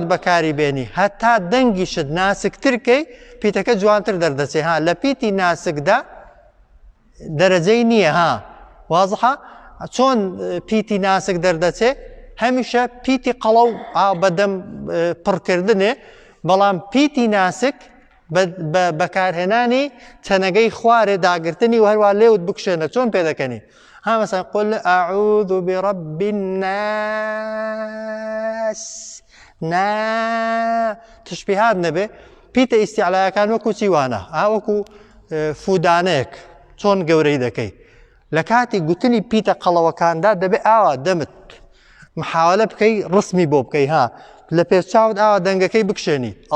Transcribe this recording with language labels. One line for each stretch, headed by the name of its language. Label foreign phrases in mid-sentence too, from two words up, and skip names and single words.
Central Kurdish: بەکاری بێنی هەتا دەنگیشت ناسکترکەی پیتەکە جوانتر دەردەچێ لە پیتی ناسکدا دەرەجەی نییە وازحە چۆن پیتی ناسک دەردەچێ هەمیشە پیتی قەڵە و بەدەم پڕکردنێ بەڵام پیتی ناسک بەکارهێنانی چەنەگەی خوارێ داگرتنی و هەروە لێوت بکشێنە چۆن پێ دەکەنی مثلا
Arabic: قل أعوذ برب
Central Kurdish: الناس تشبیهات نەبێ پیتە ئیستیعلایەکان وەکو چیوانە وەکو فودانەیەک چۆن گەورەی دەکەی لە کاتی گوتنی پیتە قەڵەوەکاندا دەبێ ئاوا دەمت محاولە بکەی ڕسمی بۆ بکەی لە پێچاوت ئاوا دەنگەکەی بکشێنی